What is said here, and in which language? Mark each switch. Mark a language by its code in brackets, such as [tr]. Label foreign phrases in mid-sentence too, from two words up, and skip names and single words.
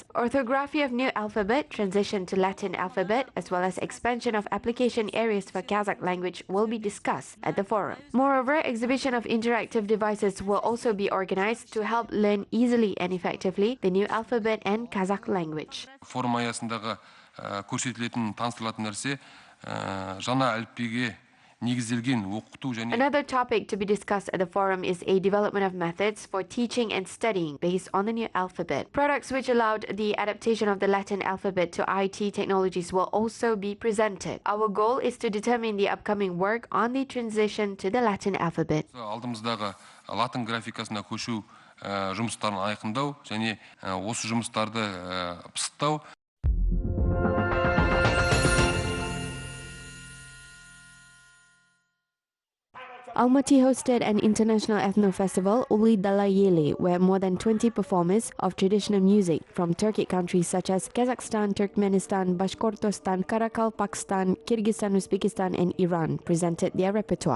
[en] Orthography of new alphabet, transition to Latin alphabet, as well as expansion of application areas for Kazakh language will be discussed at the forum. Moreover, exhibition of interactive devices will also be organized to help learn easily and effectively the new alphabet and Kazakh language. [kk] Форум аясындағы көрсетілетін, таныстырылатын нәрсе жаңа әліпбиге негізделген оқыту және... [en] Another topic to be discussed at the forum is a development of methods for teaching and studying based on the new alphabet. Products which allowed the adaptation of the Latin alphabet to IT technologies will also be presented. Our goal is to determine the upcoming work on the transition to the Latin alphabet. [kk] Алдымыздағы латын графикасына көшу жұмыстарын айқындау және осы жұмыстарды пысықтау. [en] Almaty hosted an international ethno-festival, Uli Dalayeli, where more than 20 performers of traditional music from Turkic countries such as Kazakhstan, Turkmenistan, Bashkortostan, Karakalpakstan, Kyrgyzstan, Uzbekistan and Iran presented their repertoire.